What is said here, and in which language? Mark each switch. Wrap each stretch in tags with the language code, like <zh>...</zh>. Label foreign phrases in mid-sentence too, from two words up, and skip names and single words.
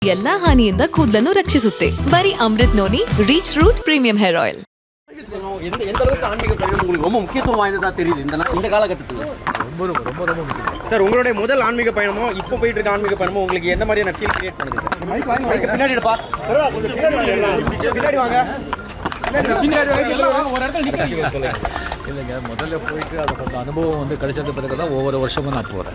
<kn>ಎಲ್ಲಾ ಹಾನಿಯಿಂದ ಕೂದಲನ್ನು ರಕ್ಷಿಸುತ್ತೆ. ಬರೀ ಅಮೃತ್ ನೋನಿ ರೀಚ್ ರೂಟ್ ಪ್ರೀಮಿಯಂ ಹೇರ್ ಆಯಿಲ್.</kn> <ta>எந்த அளவுக்கு ஆன்மீக பயணம் உங்களுக்கு ரொம்ப முக்கியத்துவம் வாய்ந்ததா தெரியுது இந்த காலகட்டத்தில்? ரொம்ப முக்கியம் சார். உங்களுடைய முதல் ஆன்மீக பயணமோ இப்போ போயிட்டு இருக்க ஆன்மீக பயணமோ உங்களுக்கு எந்த மாதிரியான</ta> <en>feel create</en> <ta>பண்ணுது சார்? பின்னாடி எடுப்பா, பின்னாடி வாங்க. இல்லைங்க, முதல்ல போயிட்டு அதை அந்த அனுபவம் கிடைச்சது பிறகு தான் ஒவ்வொரு வருஷமும் நான் போகிறேன்.</ta>